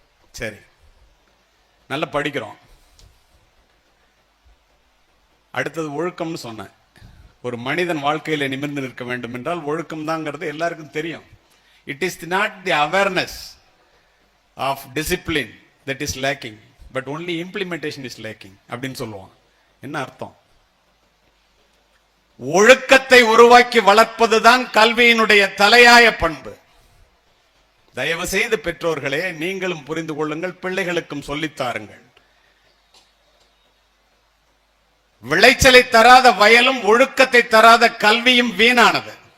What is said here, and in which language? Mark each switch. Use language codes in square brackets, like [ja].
[ta] சரி, நல்லா படிக்கிறோம். அடுத்தது ஒழுக்கம்னு சொன்னேன். ஒரு மனிதன் வாழ்க்கையில நிமிர்ந்து நிற்க வேண்டும் என்றால் ஒழுக்கம் தாங்கிறது எல்லாருக்கும் தெரியும். [en] it is not the awareness of discipline that is lacking, but only implementation is lacking [ta] அப்படின்னு சொல்லுவான். என்ன அர்த்தம்? ஒழுக்கத்தை உருவாக்கி வளர்ப்பதுதான் கல்வியினுடைய தலையாய பண்பு. தயவு செய்து பெற்றோர்களே, நீங்களும் புரிந்து கொள்ளுங்கள், பிள்ளைகளுக்கும் சொல்லித்தாருங்கள். விளைச்சலை தராத வயலும் ஒழுக்கத்தை தராத கல்வியும் வீணானது.